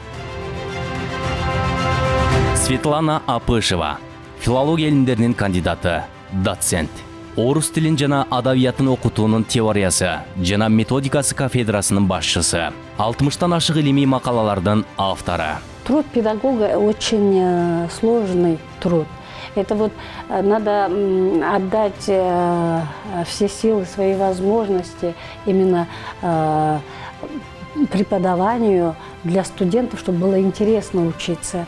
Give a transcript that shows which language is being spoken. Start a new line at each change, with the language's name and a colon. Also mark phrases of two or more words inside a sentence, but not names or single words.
Kyrgyz: Светлана Апышева, филология илимдеринин кандидаты, доцент. Орус тилин жана адабиятын окутуунун теориясы жана методикасы кафедрасынын башчысы. 60тан ашык илимий макалалардын автору.
Russian: Труд педагога очень сложный труд. Это вот надо отдать все силы, свои возможности именно преподаванию для студентов, чтобы было интересно учиться.